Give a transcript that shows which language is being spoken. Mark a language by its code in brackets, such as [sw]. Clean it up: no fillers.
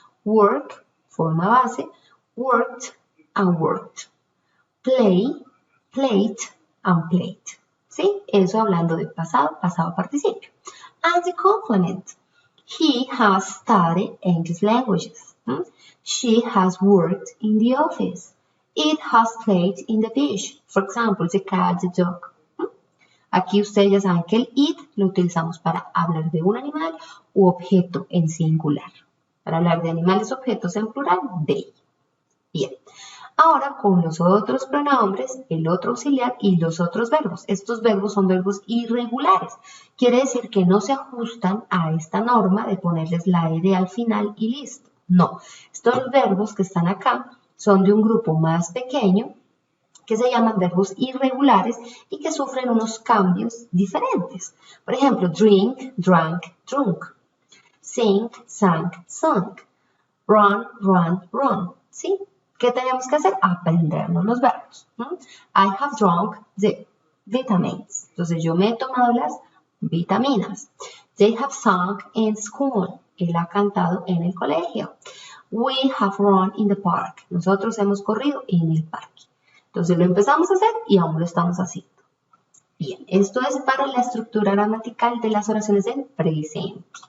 [en] Work, forma base, worked and worked. Play, played and played. ¿Sí? [es] Eso hablando de pasado, pasado participio. [en] And the complement. He has studied English languages. She has worked in the office. It has played in the beach. For example, the cat, the dog. [es] Aquí ustedes ya saben que el it lo utilizamos para hablar de un animal u objeto en singular. Para hablar de animales, objetos en plural, they. Bien. Ahora con los otros pronombres, el otro auxiliar y los otros verbos. Estos verbos son verbos irregulares. Quiere decir que no se ajustan a esta norma de ponerles la ed al final y listo. No. Estos verbos que están acá son de un grupo más pequeño que se llaman verbos irregulares y que sufren unos cambios diferentes. Por ejemplo, drink, drank, drunk. Sing, sang, sung. Run, ran, run. ¿Sí? ¿Qué tenemos que hacer? Aprendernos los verbos. [en] I have drunk the vitamins. [es] Entonces yo me he tomado las vitaminas. [en] They have sung in school. [es] Él ha cantado en el colegio. [en] We have run in the park. [es] Nosotros hemos corrido en el parque. Entonces lo empezamos a hacer y aún lo estamos haciendo. Bien, esto es para la estructura gramatical de las oraciones en presente.